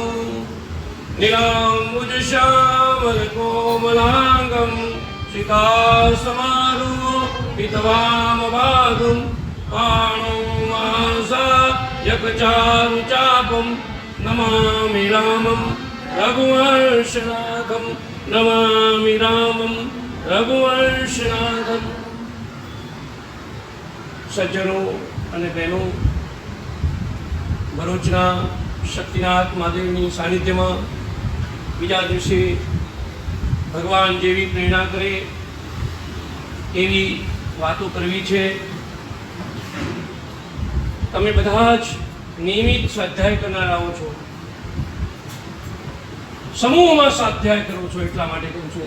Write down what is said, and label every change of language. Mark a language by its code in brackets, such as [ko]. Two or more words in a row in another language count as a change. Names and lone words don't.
[sa] नीलाम्बुजश्यामलकोमलाङ्गं सीतासमारूपितवामभागं पाणौ मांसा यकचारुचापं नमामि रामं रघुवंशनाथं नमामि रामं रघुवंशनाथं। [gu] सज्जनो અને બહેનો, ભરૂચના શક્તિનાથ મહાદેવની સાનિધ્યમાં બીજા દિવસે ભગવાન જેવી પ્રેરણા કરે એવી વાતો કરવી છે। તમે બધા જ નિયમિત સ્વાધ્યાય કરનારાઓ છો, સમૂહમાં સ્વાધ્યાય કરો છો, એટલા માટે કહું છું।